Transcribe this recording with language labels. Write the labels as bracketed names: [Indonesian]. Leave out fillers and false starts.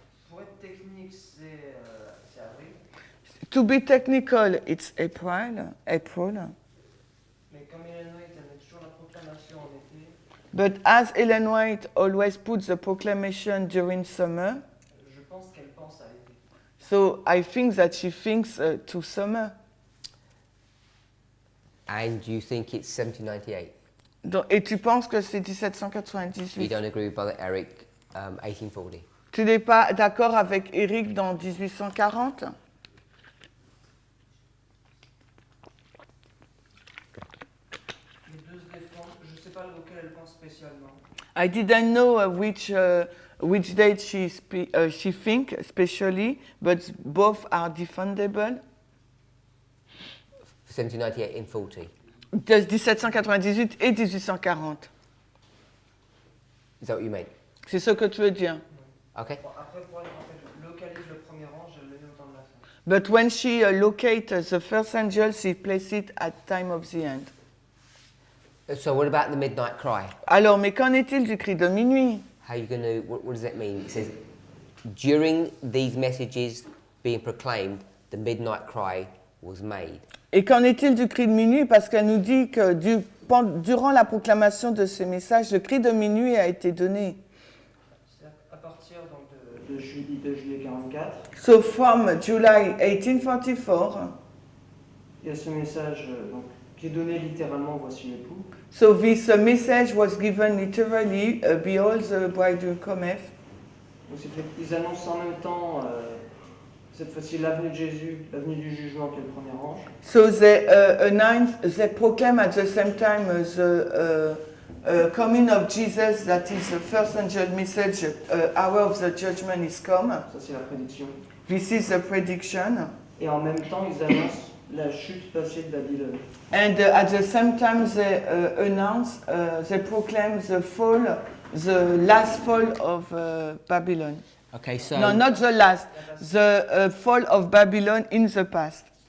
[French] Pour être technique, c'est avril. [English] To be technical, it's April. [French] Mais comme Ellen White, elle met toujours la proclamation en été, [English] But as Ellen White always puts the proclamation during summer, [French] je pense qu'elle pense à l'été. [English] so I think that she thinks to summer. and you think it's 1798. [French] Donc, et tu penses que c'est [English] You 1798. don't agree with Brother Eric, 1840. [French] Tu n'es pas d'accord avec Eric dans 1840? Les deux se défendent, je ne sais pas auquel elle pense spécialement. [English] I didn't know which date she think especially, but both are defendable. 1798 in 40. [French] De 1798 et 1840. [English] Is that what you mean? [French] C'est ce que tu veux dire. [English] Okay. [French] Bon, après, pour elle, en fait, je localise le premier ange, je le mets au temps de la fin. [English] But when she locates the first angel, she places it at time of the end. So what about the midnight cry? [French] Alors, mais qu'en est-il du cri de minuit? [English] How are you going to, what does that mean? It says, during these messages being proclaimed, the midnight cry was made. [French] Et qu'en est-il du cri de minuit? Parce qu'elle nous dit que durant la proclamation de ces messages, le cri de minuit a été donné. C'est à partir donc, de juillet 44, [English] So from July 1844, [French] il y a ce message donc, qui est donné littéralement, voici l'époux. [English] so this message was given literally, behold the bridegroom cometh. [French] Donc, ils annoncent en même temps, cette fois-ci, l'avenue de Jésus, l'avenue du jugement qui est le premier ange. [English] So they proclaim at the same time the coming of Jesus, that is the first angel message, hour of the judgment is come. [French] Ça, c'est la prédiction. [English] This is the prediction. [French] Et en même temps, ils annoncent la chute passée de Babylone. [English] And at the same time they they proclaim the last fall of Babylon. Okay, so No, not the last, the fall of Babylon in the past.